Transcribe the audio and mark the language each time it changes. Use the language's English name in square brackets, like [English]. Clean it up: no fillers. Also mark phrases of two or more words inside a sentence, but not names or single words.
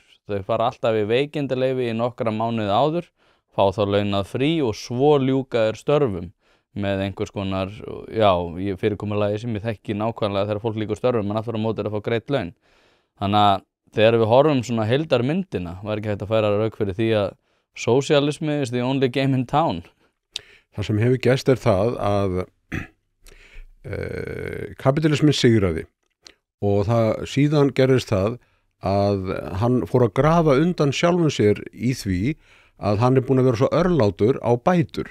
[Icelandic] Þau fara alltaf í veikindaleyfi í nokkra mánuði áður, fá þá launað frí og svo ljúka störfum með einhvers konar, já, fyrirkomulagi sem ég þekki nákvæmlega þegar fólk líkur störfum en aftur á móti að fá greitt laun. Þannig að þegar við horfum svona heildarmyndina, var ekki hægt að færa rauk fyrir því að socialismi [English] is the only game in town. [Icelandic] Það sem hefur gerst það að kapitalismin sigraði og það síðan gerðist það að hann fór að grafa undan sjálfum sér í því að hann búinn að vera svo örlátur á bætur.